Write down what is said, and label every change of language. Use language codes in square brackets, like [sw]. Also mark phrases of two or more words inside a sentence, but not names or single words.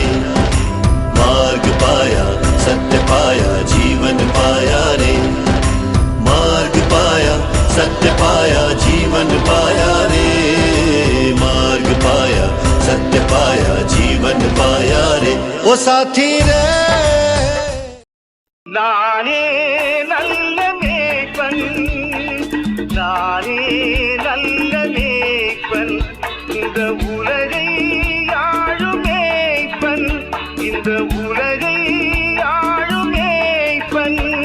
[hi] मार्ग पाया, सत्य पाया, जीवन पाया रे। मार्ग पाया, सत्य पाया, जीवन पाया रे। मार्ग पाया, सत्य पाया, जीवन पाया रे। ओ साथी रे, [ta] நானே நல்ல மேய்ப்பன், நானே நல்ல மேய்ப்பன், இந்த உலகை ஆளும் மேய்ப்பன், இந்த உலகை ஆளும் மேய்ப்பன்.